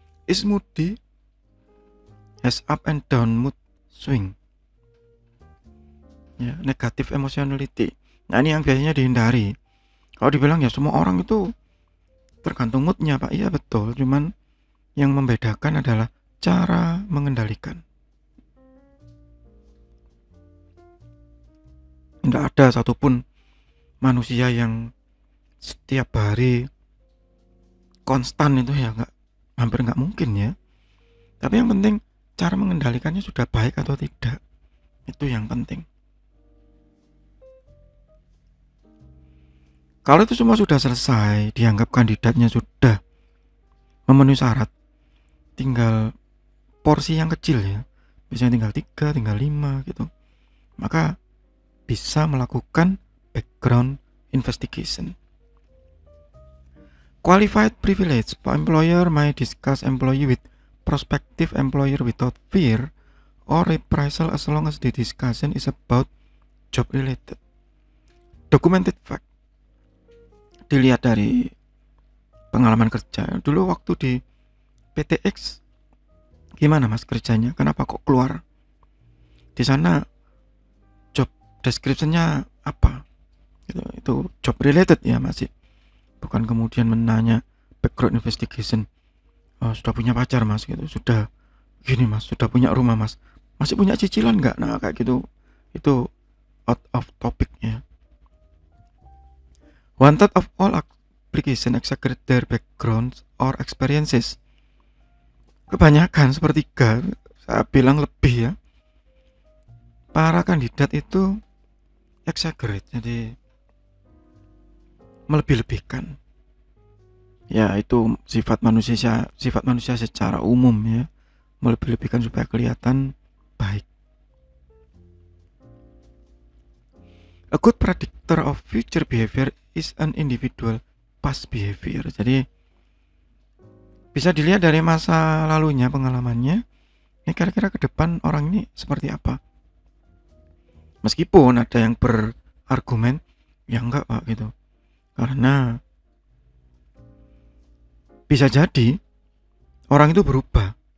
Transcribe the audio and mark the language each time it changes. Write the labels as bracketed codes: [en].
[en] Is moody, has up and down mood swing ya, negative emotionality. [id] Nah, ini yang biasanya dihindari. Kalau dibilang ya semua orang itu tergantung moodnya, Pak, iya betul, cuman yang membedakan adalah cara mengendalikan. Tidak ada satupun manusia yang setiap hari konstan itu ya, hampir nggak mungkin ya. Tapi yang penting cara mengendalikannya sudah baik atau tidak, itu yang penting. Kalau itu semua sudah selesai, dianggap kandidatnya sudah memenuhi syarat, tinggal porsi yang kecil ya, biasanya tinggal 3, tinggal 5 gitu, maka bisa melakukan background investigation. [en] Qualified privilege, employer may discuss employee with prospective employer without fear or reprisal as long as the discussion is about job related. [id] Documented fact, dilihat dari pengalaman kerja. Dulu waktu di PTX gimana mas kerjanya, kenapa kok keluar di sana job description-nya apa gitu. Itu job related ya, masih bukan kemudian menanya background investigation, sudah punya pacar mas gitu, sudah gini mas, sudah punya rumah mas, masih punya cicilan nggak, nah kayak gitu, itu [en] out of topic [id] ya. [en] One third of all application exaggerate their backgrounds or experiences. [id] Kebanyakan, sepertiga, saya bilang lebih ya, para kandidat itu exaggerate, jadi melebih-lebihkan. Ya itu sifat manusia secara umum ya, melebih-lebihkan supaya kelihatan baik. [en] A good predictor of future behavior is an individual past behavior. [id] Jadi bisa dilihat dari masa lalunya, pengalamannya, ini kira-kira ke depan orang ini seperti apa. Meskipun ada yang berargumen, ya enggak pak gitu, karena bisa jadi orang itu berubah.